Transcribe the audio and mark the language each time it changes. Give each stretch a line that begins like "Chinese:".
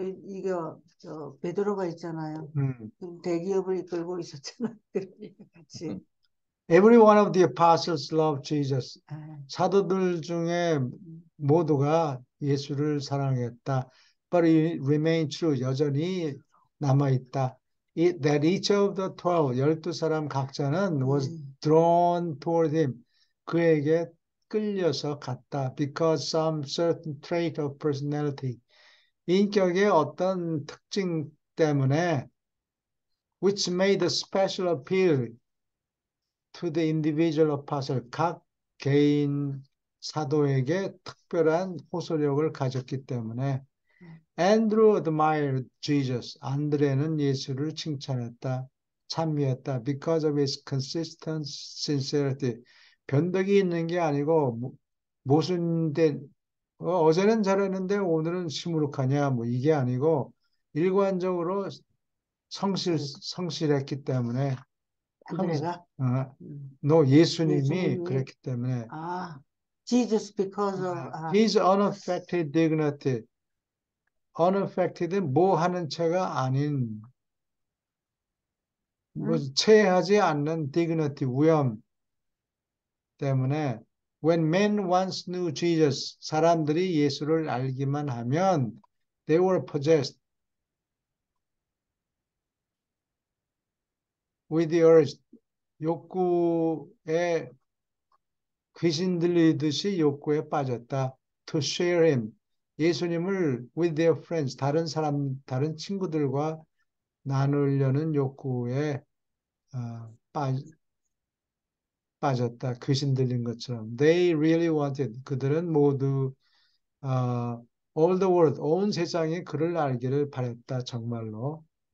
Korean: 이거, 베드로가 있잖아요. 음. 대기업을 이끌고 있었잖아요. 그러니까 같이.
English: Every one of the apostles loved Jesus.
Korean: 아, 사도들 중에 음, 모두가 예수를 사랑했다.
English: But it remained true.
Korean: 여전히 남아있다.
English: That each of the 12,
Korean: 12사람 각자는
English: was
Korean: 음,
English: drawn toward him.
Korean: 그에게 끌려서 갔다.
English: Because some certain trait of personality.
Korean: 인격의 어떤 특징 때문에
English: which made a special appeal to the individual apostle,
Korean: 각 개인 사도에게 특별한 호소력을 가졌기 때문에
English: Andrew admired Jesus.
Korean: 안드레는 예수를 칭찬했다. 찬미했다.
English: Because of his consistent sincerity.
Korean: 변덕이 있는 게 아니고 모순된 어제는 잘했는데 오늘은 시무룩하냐 뭐 이게 아니고 일관적으로 성실했기 때문에 항상 안드레가, 어, 음, 너 예수님이 예수님이, 그랬기 때문에
English: 아, Jesus because of, his unaffected dignity, unaffected
Korean: 뭐 하는 채가 아닌 뭐 응? 체하지 않는
English: dignity 위엄 때문에 when men once knew Jesus
Korean: 사람들이 예수를 알기만 하면
English: they were possessed with the urge
Korean: 욕구에 귀신 들리듯이 욕구에 빠졌다.
English: To share him.
Korean: 예수님을
English: with their friends.
Korean: 다른 친구들과 나누려는 욕구에 빠졌다. 귀신 들린 것처럼.
English: They really wanted.
Korean: 그들은 모두 어,
English: all the world,
Korean: 온 세상이 그를 알기를 바랬다. 정말로.